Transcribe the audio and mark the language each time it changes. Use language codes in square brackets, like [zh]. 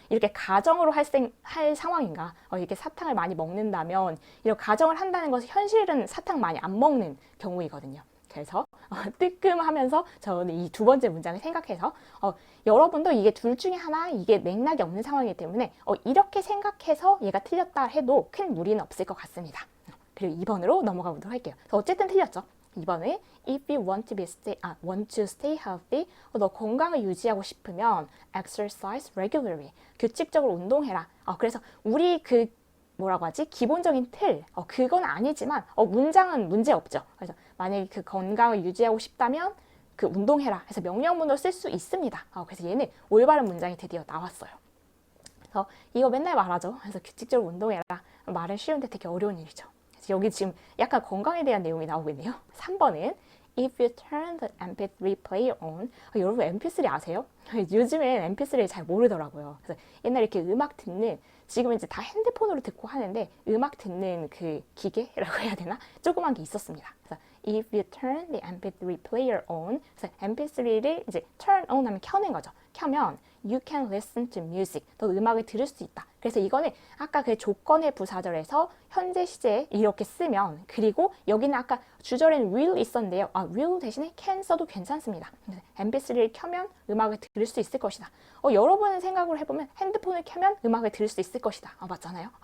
[ko] 이렇게 가정으로 할 상황인가? 이렇게 사탕을 많이 먹는다면 이런 가정을 한다는 것은 현실은 사탕 많이 안 먹는 경우이거든요. 그래서 뜨끔하면서 저는 이 2번째 문장을 생각해서 여러분도 이게 둘 중에 하나 이게 맥락이 없는 상황이기 때문에 이렇게 생각해서 얘가 틀렸다 해도 큰 무리는 없을 것 같습니다. 그리고 2번으로 넘어가 보도록 할게요. 어쨌든 틀렸죠. [en] 2번은 If you want to stay healthy, [ko] 너 건강을 유지하고 싶으면 [en] exercise regularly, [ko] 규칙적으로 운동해라. 그래서 우리 그 뭐라고 하지? 기본적인 틀, 그건 아니지만 문장은 문제 없죠. 그래서 만약에 그 건강을 유지하고 싶다면 그 운동해라 해서 명령문으로 쓸 수 있습니다. 그래서 얘는 올바른 문장이 드디어 나왔어요. 그래서 이거 맨날 말하죠. 그래서 규칙적으로 운동해라. 말은 쉬운데 되게 어려운 일이죠. 그래서 여기 지금 약간 건강에 대한 내용이 나오고 있네요. [en] 3번은 If you turn the MP3 player on, [ko] 여러분 MP3 아세요? 요즘엔 MP3를 잘 모르더라고요. 그래서 옛날에 이렇게 음악 듣는 지금은 이제 다 핸드폰으로 듣고 하는데 음악 듣는 그 기계라고 해야 되나? 조그만 게 있었습니다. [en] 그래서 If you turn the MP3 player on, [ko] 그래서 MP3를 이제 [en] turn on [ko] 하면 켜는 거죠. [en] 켜면 you can listen to music. [ko] 너 음악을 들을 수 있다. 그래서 이거는 아까 그 조건의 부사절에서 현재 시제에 이렇게 쓰면, 그리고 여기는 아까 주절에는 will 있었는데요. will 대신에 can 써도 괜찮습니다. mp3를 켜면 음악을 들을 수 있을 것이다. 여러분은 생각을 해보면 핸드폰을 켜면 음악을 들을 수 있을 것이다. 맞잖아요.